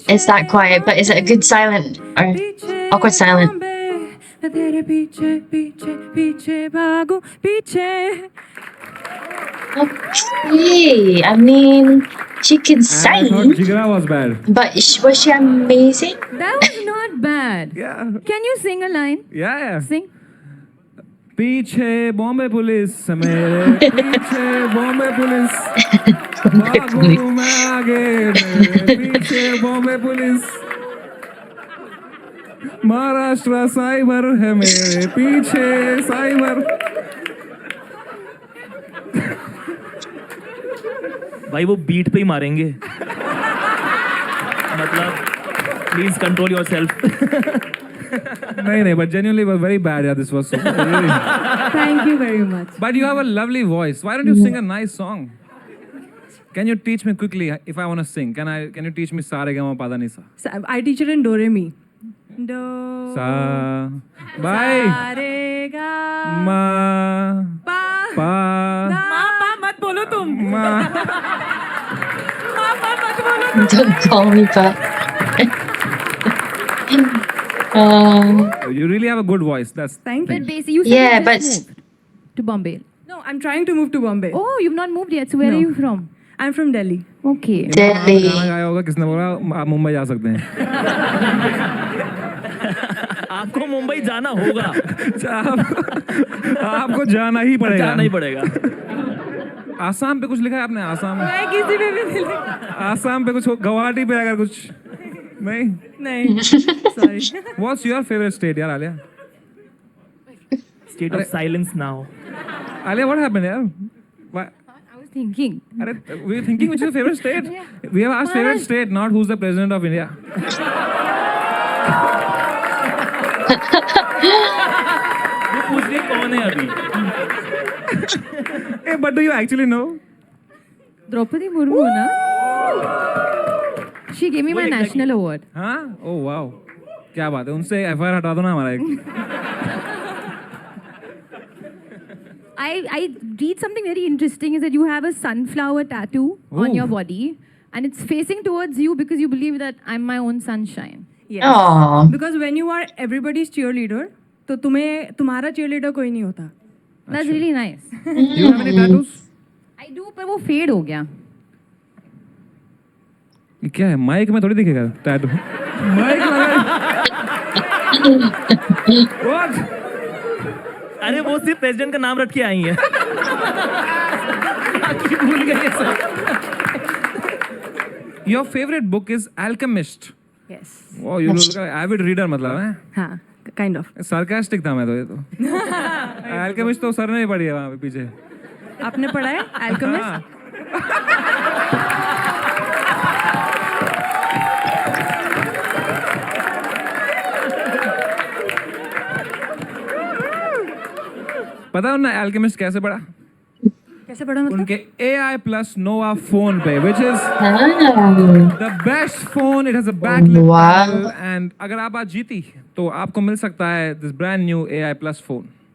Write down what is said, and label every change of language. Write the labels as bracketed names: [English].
[English] It's that quiet, but is it a good silent or awkward silent? [Hindi] मैं तेरे पीछे पीछे पीछे भागूं पीछे [English] Okay. I mean, she can I thought sing, Jigra was bad. but was she amazing? That was not bad. Yeah. Can you sing a line? Yeah. Sing. [Hindi] पीछे Bombay police मेरे पीछे Bombay police भागूं मैं आगे मेरे पीछे बॉम्बे पुलिस महाराष्ट्र साइबर है मेरे पीछे साइबर भाई वो बीट पे ही मारेंगे मतलब [English] please control yourself [Hindi] नहीं नहीं [English] but genuinely was very bad yeah this was so really. Thank you very much. But you have a lovely voice. Why don't you sing a nice song? Can you teach me quickly if I want to sing? Can you teach me sa re ga ma pa da ni sa? I teach it in Do Re Mi. Do. Sa. Bye. [Hindi] Sa re ga. Ma. Pa. Pa. Ma pa मत बोलो तुम. Ma. Ma pa मत बोलो तुम. [English] Don't call me back. You really have a good voice. That's Thank you. But basically, you said Yeah, you but- just moved to Bombay. No, I'm trying to move to Bombay. Oh, you've not moved yet. So where No. are you from? I'm from Delhi. Okay. Delhi. [Hindi] गाना गाया होगा किसने बोला आप मुंबई जा सकते हैं. आपको मुंबई जाना होगा. आपको जाना ही पड़ेगा. जाना ही पड़ेगा. आसाम पे कुछ लिखा है आपने? आसाम मैं किसी पे भी नहीं. आसाम पे कुछ गुवाहाटी पे अगर कुछ नहीं. नहीं. [English] Sorry. What's your favorite state यार Alia? State of silence now. Alia what happened यार? Why? I was thinking. अरे we were thinking which is your favorite state? We have asked favorite state, not who's the president of India. [Hindi] वो पूछ रही कौन है अभी. [English] Hey, but do you actually know? Draupadi Murmu, na? She gave me my exactly. national award. [Hindi] हाँ? [English] Oh wow. [Hindi] क्या बात है? उनसे FIR हटा दो ना हमारा एक. [English] I read something very interesting is that you have a sunflower tattoo on Ooh. your body and it's facing towards you because you believe that I'm my own sunshine. Yes. Aw. Because when you are everybody's cheerleader, [Hindi] तो तुम्हें तुम्हारा [English] cheerleader [Hindi] कोई नहीं होता. [English] That's really nice. Do you have any tattoos? I do, [Hindi] पर वो fade हो गया. ये क्या है? माइक में थोड़ी दिखेगा टैटू. माइक लगा. [English] What? [Hindi] अरे वो सिर्फ प्रेसिडेंट का नाम रख के आई है. बाकी भूल गए सब. [English] Your favorite book is Alchemist. Yes. Wow, you look like avid reader [Hindi] मतलब है. हाँ, [English] kind of. [Hindi] Sarcastic था मैं तो ये तो. Alchemist तो सर ने ही पढ़ी है वहाँ पे पीछे. आपने पढ़ा है Alchemist? हाँ. पता है उन्हें Alchemist कैसे पढ़ा? कैसे पढ़ा मतलब? उनके AI plus Nova phone पे, [English] which is Ah. the best phone. It has a backlit Wow. [Hindi] panel and अगर आप आज जीती तो आपको मिल सकता है [English] this brand new AI plus phone.